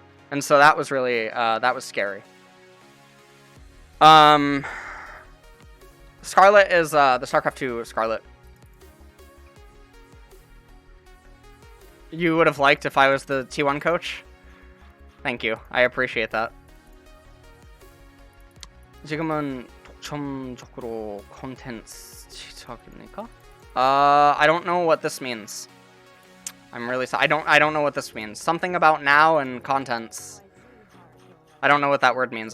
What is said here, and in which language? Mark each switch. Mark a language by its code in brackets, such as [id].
[en] And so that was really, that was scary. Scarlet is, the StarCraft 2 Scarlet. You would have liked if I was the T1 coach? Thank you. I appreciate that. [ko] 지금은 독점적으로 콘텐츠 시작입니까? [en] I don't know what this means. I'm really sorry. I don't know what this means. Something about now and contents. I don't know what that word means.